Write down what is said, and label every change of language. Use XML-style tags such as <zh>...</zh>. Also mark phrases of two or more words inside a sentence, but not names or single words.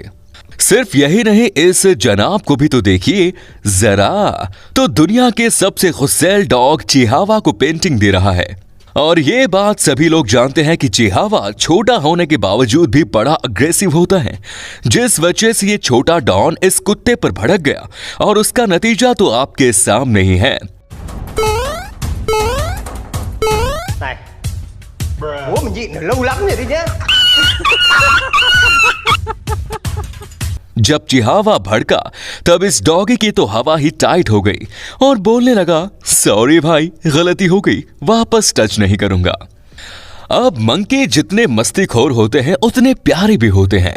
<hi>सिर्फ यही नहीं, इस जनाब को भी तो देखिए जरा, तो दुनिया के सबसे गुस्सैल डॉग चिहावा को पेंटिंग दे रहा है। और ये बात सभी लोग जानते हैं कि चिहावा छोटा होने के बावजूद भी बड़ा अग्रेसिव होता है, जिस वजह से ये छोटा डॉन इस कुत्ते पर भड़क गया, और उसका नतीजा तो आपके सामने ही है।</hi> <vi>Ủa mình diện lâu lắm rồi đi nhá.</vi> <hi>जब चिहावा भड़का तब इस डॉगी की तो हवा ही टाइट हो गई और बोलने लगा, सॉरी भाई, गलती हो गई, वापस टच नहीं करूंगा। अब मंकी जितने मस्तीखोर होते हैं उतने प्यारे भी होते हैं।</hi>